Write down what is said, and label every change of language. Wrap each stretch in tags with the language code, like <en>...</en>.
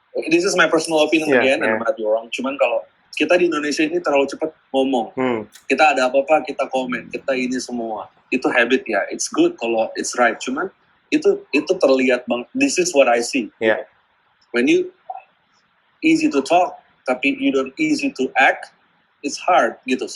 <en>This is my personal opinion again, and I might be wrong.</en> <id>Cuman kalau kita di Indonesia ini terlalu cepat ngomong. Kita ada apa-apa, kita komen, kita ini semua. Itu habit ya,</id> <en>it's good</en> <id>kalau</id> <en>it's right.</en> <id>Cuman itu terlihat banget.</id> <en>This is what I see. When you easy to talk,</en> <id>tapi</id> <en>you don't easy to act, it's hard gitu.</en>